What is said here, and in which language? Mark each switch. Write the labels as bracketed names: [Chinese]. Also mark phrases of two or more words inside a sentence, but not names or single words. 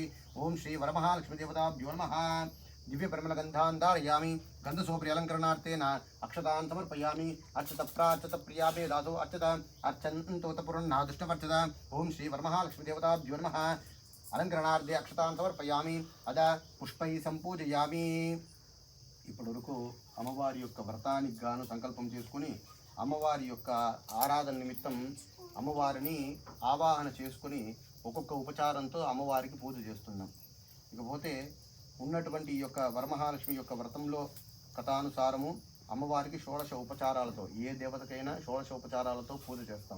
[Sanskrit] ओम श्री वरमहालक्ष्मी देवताभ्यो नमः। दिव्यपरिमलगन्धान् धारयामि गन्धसोपरि अलङ्करणार्थेन अक्षतान् समर्पयामि अर्चितप्रार्चित प्रियाभे दासो अर्चत अर्चन्तोतपुरन्ना दुष्टवर्चत। ओम श्री वरमहालक्ष्मी देवताभ्यो नमः। अलंकरणार्थे अक्षतान् समर्पयामि अद पुष्पै संपूजयामि। [Telugu] ఇప్పటి వరకు అమ్మవారి యొక్క వ్రతానికి గాను సంకల్పం చేసుకుని అమ్మవారి యొక్క ఆరాధన నిమిత్తం అమ్మవారిని ఆవాహన చేసుకుని ఒక్కొక్క ఉపచారంతో అమ్మవారికి పూజ చేస్తున్నాం। ఇకపోతే ఉన్నటువంటి ఈ యొక్క వరమహాలక్ష్మి యొక్క వ్రతంలో కథానుసారము అమ్మవారికి షోడశ ఉపచారాలతో ఏ దేవతకైనా షోడశ ఉపచారాలతో పూజ చేస్తాము।